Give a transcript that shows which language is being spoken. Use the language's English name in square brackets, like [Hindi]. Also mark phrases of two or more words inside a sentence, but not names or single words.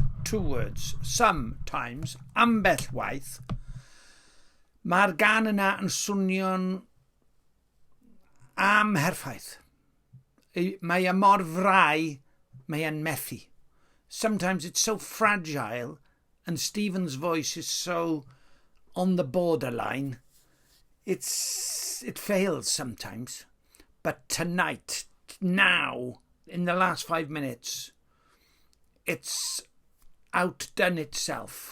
[English] 2 words. Sometimes, [Welsh] ambell waith. Mae'r gan yna yn swnio'n amherffaith. Mae e mor frai, mae e'n methu. [English] Sometimes it's so fragile and Stephen's voice is so on the borderline. It fails sometimes. But tonight, now, in the last 5 minutes, it's outdone itself.